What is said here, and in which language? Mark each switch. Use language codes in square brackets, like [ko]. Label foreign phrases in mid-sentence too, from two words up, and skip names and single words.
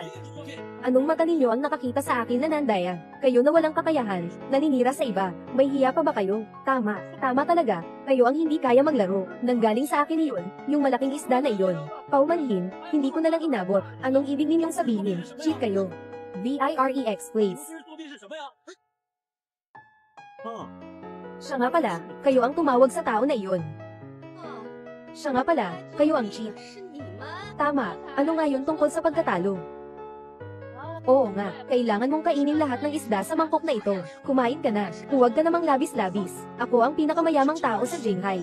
[tl] Anong mata ninyo ang nakakita sa akin na nandaya? Kayo na walang kakayahan, naninira sa iba, may hiya pa ba kayo? Tama, tama talaga, kayo ang hindi kaya maglaro. Nanggaling sa akin iyon, yung malaking isda na iyon. Paumanhin, hindi ko na lang inabot. Anong ibig ninyong sabihin? Cheat kayo. VIREX please. [zh] 今日作弊是什么呀？啊， [tl] Siya nga pala, kayo ang tumawag sa tao na iyon. Siya nga pala, kayo ang cheat. Tama, ano nga yun tungkol sa pagkatalo? Oo nga, kailangan mong kainin lahat ng isda sa mangkok na ito. Kumain ka na, huwag ka namang labis-labis. Ako ang pinakamayamang tao sa Jinghai.